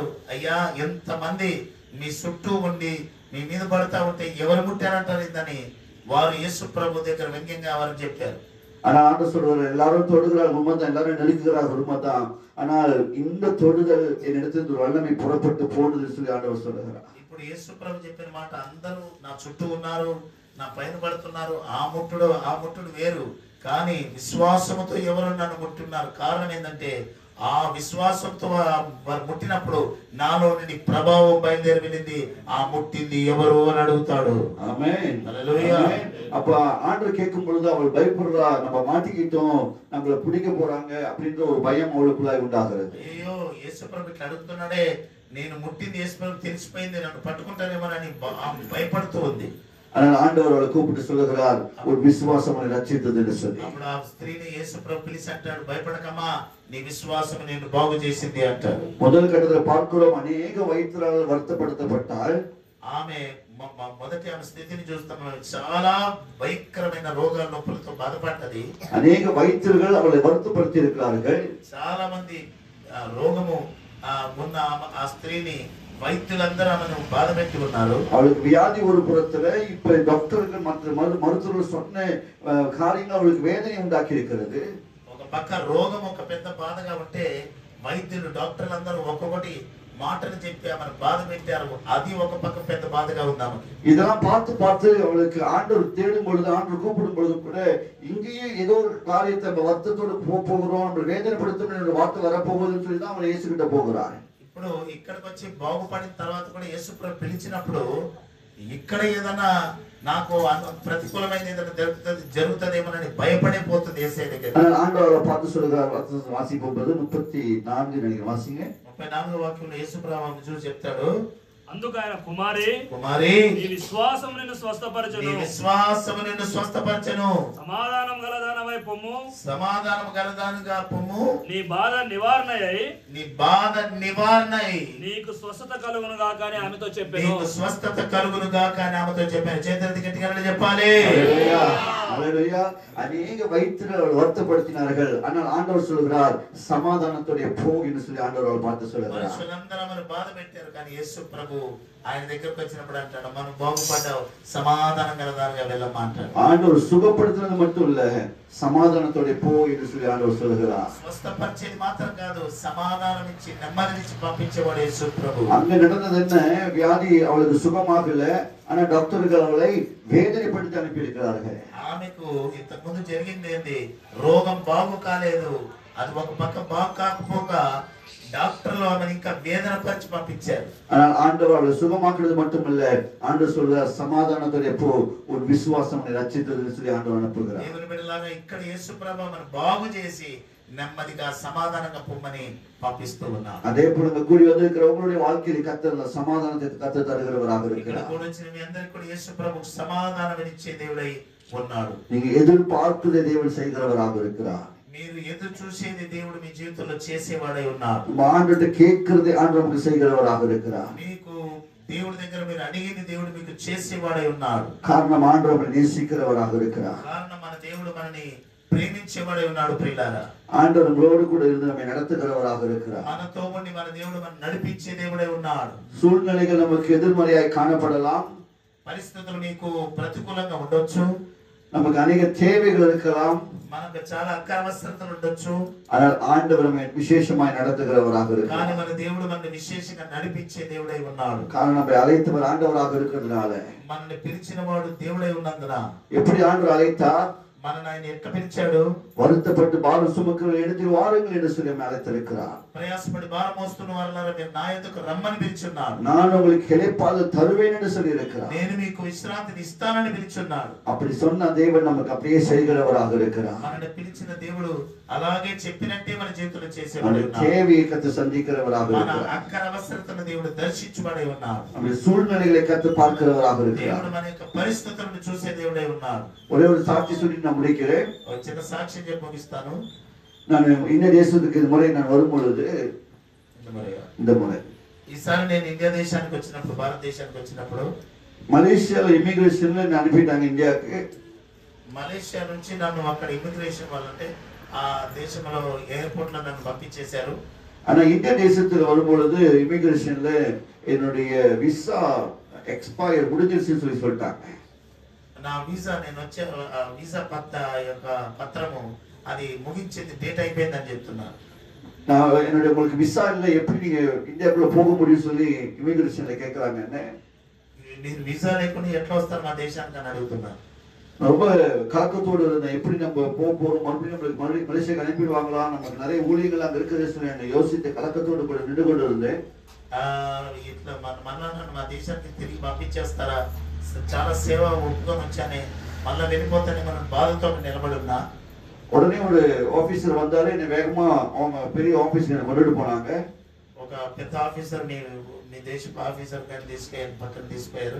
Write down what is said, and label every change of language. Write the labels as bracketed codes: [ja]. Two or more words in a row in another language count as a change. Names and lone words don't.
[te] అయ్యా, ఎంతమంది మీ చుట్టూ ఉండి మీ మీద పడతా ఉంటే ఎవరు ముట్టారంటారు ఇందని వారు యేసు ప్రభు దగ్గర వ్యంగ్యంగా వారు చెప్పారు. [ta] ஆனா ஆண்டவர் சொல்றாரு, எல்லாரும் தொடுகிறார் உண்மைதான், எல்லாரும் நெருக்குகிறார் உண்மைதான், ஆனால் இந்த தொடுதல் என்னிடத்தில் ஒரு வல்லமை புறப்பட்டு போனதுன்னு சொல்லி ஆண்டவர் சொல்லுகிறார். [te] ఇప్పుడు యేసు ప్రభు చెప్పిన మాట, అందరూ నా చుట్టూ ఉన్నారు, నా పైన పడుతున్నారు, ఆ ముట్టుడు వేరు, కానీ విశ్వాసముతో ఎవరు నన్ను ముట్టున్నారు. కారణం ఏంటంటే ఆ విశ్వాసంతో వారు ముట్టినప్పుడు నాలో నుండి ప్రభావం బయలుదేరి వెళ్ళింది. ఆ ముట్టింది ఎవరు అని అడుగుతాడు. [ta] ஆமென். [te] హల్లెలూయా. [ta] அப்ப ஆண்டவர் கேட்கும் பொழுது அவள் பயப்படுறா, நம்ம மாட்டிக்கிட்டோம், நம்மள பிடிக்க போறாங்க அப்படின்ற ஒரு பயம் அவளுக்குள்ளாய் உண்டாகிறது. [te] అయ్యో, యేసు ప్రభు ఇట్లా అడుగుతున్నాడే, నేను ముట్టింది యేసు ప్రభు తెలిసిపోయింది, నన్ను పట్టుకుంటానేమోనని భయపడుతూ ఉంది. [ta] ஆனால் ஆண்டவர் அவளை கூப்பிட்டு சொல்லுகிறார், ஒரு விசுவாசம் அவனை ரட்சித்தது என்று சொல்லி. [te] అప్పుడు ఆ స్త్రీని యేసు ప్రభు పిలిచి అంటాడు, భయపడకమ్మా, నీ విశ్వాసం నేను బాగు చేసింది అంటాడు. [ta] முதல் கட்டத்தில் பார்க்கிறோம், அநேக வயிற்றால் வருத்தப்படுத்தப்பட்டால், [te] ఆమె మొదటి ఆమె స్థితిని చూస్తాం, చాలా భయంకరమైన రోగాల నొప్పులతో బాధపడ్డది. [ta] அநேக வைத்தியர்கள் அவளை வருத்தப்படுத்தி இருக்கிறார்கள். [te] చాలా మంది రోగము ఉన్న ఆ స్త్రీని వైద్యులందరూ ఆమెను బాధ పెట్టి ఉన్నారు. [ta] அவளுக்கு வியாதி ஒரு புறத்துல, இப்ப டாக்டர்கள் மற்ற மருத்துவர்கள் சொன்ன காரியங்கள் அவளுக்கு வேதனை உண்டாக்கி இருக்கிறது. [te] ఒక పక్క రోగం ఒక పెద్ద బాధగా ఉంటే వైద్యులు, డాక్టర్లు అందరూ ఒక్కొక్కటి మాటలు చెప్పి ఆమెను బాధ పెట్టారు. అది ఒక పక్క పెద్ద బాధగా ఉంది ఆమెకి. [ta] இதெல்லாம் பார்த்து பார்த்து அவளுக்கு ஆண்டவர் தேடும் பொழுது, ஆண்டவர் கூப்பிடும் பொழுது கூட, இங்கேயும் ஏதோ ஒரு காரியத்தை வருத்தத்தோடு போகிறோம், நம்ம வேதனைப்படுத்தணும் வார்த்தை வரப்போகுதுன்னு சொல்லி தான் அவளை இயேசுகிட்ட போகிறார். [te] ఇప్పుడు ఇక్కడికి వచ్చి బాగుపడిన తర్వాత కూడా యేసు ప్రభు పిలిచినప్పుడు ఇక్కడ ఏదైనా నాకు ప్రతికూలమైన ఏదైనా జరుగుతుందేమోనని భయపడే పోతుంది యేసయ్య దగ్గర. [ta] ஆண்டவரை பார்த்து சொல்லுகிறார், வாசிக்கும் போது 34 நினைக்கிறேன், வாசிங்க. [te] 34వ వాక్యంలో యేసు ప్రభు చూసి చెప్తాడు, అందుకు ఆయన, కుమారి, నీ విశ్వాసం నిన్ను స్వస్థపరచును, సమాధానం గలదానమై పొమ్ము, నీ బాధ నివారణై నీకు స్వస్థత కలుగును గాక అని ఆమెతో చెప్పాను. చేతులెత్తి గట్టిగా చెప్పాలి. [ta] ஹல்லேலூயா. அநேக வைத்தியர்கள் வருத்தப்படுத்தினார்கள், ஆனால் ஆண்டவர் சொல்கிறார், சமாதானத்தோட போ என்று சொல்லி ஆண்டவர் பார்த்து சொல்கிறார். [te] మనుషులందరూ ఆమెను బాధ పెట్టారు, కానీ యేసు ప్రభు ఆయన దగ్గరకు వచ్చినప్పుడు అంటాడు, మనం బాగుపడ్డావు, సమాధానం గలదారుగా వెళ్ళమ్మా అంటాడు. [ta] ஆண்டவர் சுகப்படுத்துறது மட்டும் இல்ல, சமாதானத்தோட போ என்று சொல்லி ஆண்டவர் சொல்கிறார். [te] స్వస్థపరిచేది మాత్రం కాదు, సమాధానం ఇచ్చి నెమ్మదినిచ్చి పంపించేవాడు యేసు ప్రభు. [ta] அங்க நடந்தது என்ன? வியாதி அவளுக்கு சுகமாகல, ஆனா டாக்டர்கள் அவளை வேதனைப்படுத்தி அனுப்பி இருக்கிறார்கள். [te] ఆమెకు ఇంతకు ముందు జరిగింది ఏంది? రోగం బాగు కాలేదు. అది ఒక పక్క బాగు కాకపోగా [ta] டாக்டர்ல அவன் [te] ఇంకా [ta] வேதனை பறிச்சு [te] పంపించారు. [ta] ஆனால் ஆண்டவர் அவளை சுகமாக்குறது மட்டுமல்ல, ஆண்டவர் சொல்றார் சமாதானத்தோட போ, உன் விசுவாசம் உன்னை ரட்சித்ததுன்னு சொல்லி ஆண்டவர் அனுப்புகிறார். [te] దేవుని బిడ్డలారా, ఇక్కడ యేసు ప్రభు మనం బాగు చేసి నెమ్మదిగా సమాధానంగా పొమ్మని పంపిస్తూ ఉన్నారు. [ta] அதே போல இந்த கூடி வந்திருக்கிற உங்களுடைய வாழ்க்கையில் கர்த்தர் சமாதானத்தை கர்த்தர் தருகிறவராக இருக்கிறார். [te] ఇక్కడ వచ్చిన మీ అందరికీ కూడా యేసు ప్రభు సమాధానం ఇచ్చే దేవుడై ఉన్నాడు. [ta] நீங்க எதிர்பார்ப்பதை தேவன் செய்கிறவராக இருக்கிறார். [te] మీరు ఎదురు చూసేది దేవుడు మీ జీవితంలో చేసేవాడై ఉన్నాడు. [ta] ஆண்டவர்ட்ட கேட்கிறதை ஆண்டவர் நமக்கு செய்கிறவராக இருக்கிறார். [te] మీకు దేవుడి దగ్గర మీరు అడిగింది దేవుడు మీకు చేసేవాడై ఉన్నాడు. [ta] காரணம் ஆண்டவர் நம்மை நேசிக்கிறவராக இருக்கிறார். [te] కారణం మన దేవుడు మనని ప్రేమించేవాడై ఉన్నాడు. ప్రియులారా, [ta] ஆண்டவர் நம்மளோடு கூட இருந்து நம்மை நடத்துகிறவராக இருக்கிறார். [te] మనతో ఉండి మన దేవుడు మనం నడిపించే దేవుడై ఉన్నాడు. [ta] சூழ்நிலைகள் நமக்கு எதிர்மறையாய் காணப்படலாம், [te] పరిస్థితులు మీకు ప్రతికూలంగా ఉండొచ్చు, [ta] நமக்கு அநேக தேவைகள் இருக்கலாம், [te] మనకు చాలా అవసరతలు ఉండొచ్చు. [ta] ஆனால் ஆண்டவர் நம்மை விசேஷமாய் நடத்துகிறவராக [te] కానీ [ta] இருக்கிறார். [te] మన దేవుడు మనల్ని విశేషంగా నడిపించే దేవుడై ఉన్నాడు. [ta] காரணம் நம்மை அழைத்தவர் ஆண்டவராக இருக்கிறதுனால. [te] మనల్ని పిలిచిన వాడు దేవుడై ఉన్నందున. [ta] எப்படி ஆண்டவர் அழைத்தார்? [te] మనల్ని ఆయన ఎట్లా పిలిచాడు? [ta] வருத்தப்பட்டு பாரம் சுமக்கிற இடத்தில் வாருங்கள் என்று சொல்லி நம்மை அழைத்திருக்கிறார். [te] ప్రయాసపడి భారం మోస్తున్న వారులారా, మీరు నా యొద్దకు రమ్మని పిలిచున్నాడు. [ta] நான் உங்களுக்கு இளைப்பாறுதல் தருவேன் என்று சொல்லி இருக்கிறார். [te] నేను మీకు విశ్రాంతిని ఇస్తానని పిలిచున్నాడు. [ta] அப்படி சொன்ன தேவன் நமக்கு அப்படியே செய்கிறவராக இருக்கிறார். [te] మనల్ని పిలిచిన దేవుడు అలాగే చెప్పినట్టే మన జీవితంలో చేసేవాడు [ta] நம்முடைய [te] ఉన్నాడు. [ta] தேவையை கத்து சந்திக்கிறவராக [te] మన [ta] இருக்கிறார். [te] అక్కర అవసరతను దేవుడు దర్శించువాడై ఉన్నాడు. [ta] நம்முடைய சூழ்நிலைகளை கத்து பார்க்கிறவராக இருக்கிறார். [te] దేవుడు మన యొక్క పరిస్థితులను చూసే దేవుడై ఉన్నాడు. [ta] ஒரே ஒரு சாட்சி சொல்லி நான் முடிக்கிறேன். [te] ఒక చిన్న సాక్ష్యం చెప్పి ముగిస్తాను. [ta] நான் இந்த தேசத்துக்கு இந்த முறை நான் வரும்பொழுது, இந்த முறை [te] ఈసారి నేను ఇండియా దేశానికి వచ్చినప్పుడు, భారతదేశానికి వచ్చినప్పుడు, [ta] மலேசியால இமிகிரேஷன்ல நான் அனுப்பிட்டாங்க இந்தியாவுக்கு. [te] మలేషియా నుంచి నన్ను అక్కడ ఇమిగ్రేషన్ వాళ్ళంటే ఆ దేశంలో ఎయిర్పోర్ట్ లో నన్ను పంపించేశారు. [ta] ஆனா இந்திய தேசத்துல வரும்பொழுது இமிகிரேஷன்ல என்னுடைய [en] visa expire [ta] முடிஞ்சிருச்சுன்னு சொல்லி சொல்லிட்டாங்க. [te] నా వీసా, నేను వచ్చే వీసా యొక్క పత్రము అది ముగించింది, డేట్ అయిపోయిందని చెప్తున్నారు. [ta] நான் என்னுடைய உங்களுக்கு விசா இல்லை, எப்படி நீங்க இந்தியாக்குள்ள போக முடியும் சொல்லி இமிகிரேஷன்ல கேட்கறாங்க. என்ன [te] మీరు వీసా లేకుండా ఎట్లా వస్తారు మా దేశానికి అని అడుగుతున్నారు. [ta] ரொம்ப கலக்கத்தோடு இருந்தேன். எப்படி நம்ம போறோம், மறுபடியும் மலேசியாக்கு அனுப்பிடுவாங்களா, நமக்கு நிறைய ஊழியர்கள் அங்க இருக்கிறது சொல்லி என்ன யோசித்து கலக்கத்தோடு கூட நின்று கொண்டு இருந்தேன். [te] ఇట్లా మళ్ళా నన్ను మా దేశానికి తిరిగి పంపించేస్తారా, చాలా సేవ ఒప్పుకొని వచ్చానే, మళ్ళా వెళ్ళిపోతానే మనం బాధతో నిలబడి ఉన్నా. [ta] உடனே ஒரு ஆபீசர் வந்தாரு, என்னை வேகமா அவங்க பெரிய ஆபீஸ்க்கு என்ன கொண்டுட்டு போனாங்க. [te] ఒక పెద్ద ఆఫీసర్ మీ దేశపు ఆఫీసర్ గారిని తీసుకెళ్ళి పక్కన తీసుకుపోయారు.